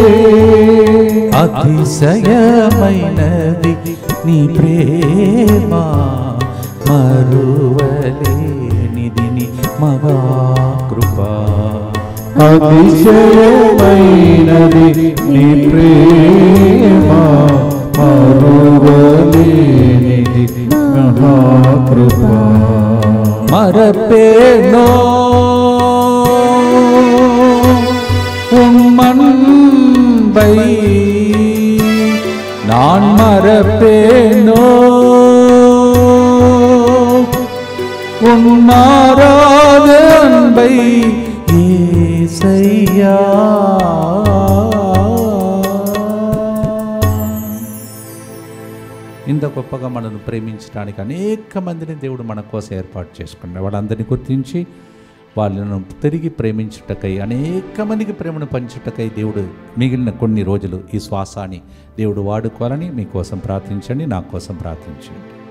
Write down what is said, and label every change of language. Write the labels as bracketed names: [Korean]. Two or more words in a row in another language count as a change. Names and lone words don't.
[Telugu] అతిశయమైనది నీ ప్రేమ, మరువలేనిది నీ మహాకృప. అతిశయమైనది నీ ప్రేమ, మరువలేనిది మహాకృప. [Tamil] மறப்பேனோ உம்மன்பை, நான் மறப்பேனோ உன் மாறாத அன்பை యేసయ్యా. [Telugu] ఇంత గొప్పగా మనను ప్రేమించడానికి అనేక మందిని దేవుడు మన కోసం ఏర్పాటు చేసుకున్నాడు. వాళ్ళందరినీ గుర్తించి వాళ్ళను తిరిగి ప్రేమించుటకై, అనేక మందికి ప్రేమను పంచుటకై దేవుడు మిగిలిన కొన్ని రోజులు ఈ శ్వాసాన్ని దేవుడు వాడుకోవాలని మీకోసం ప్రార్థించండి, నా కోసం ప్రార్థించండి.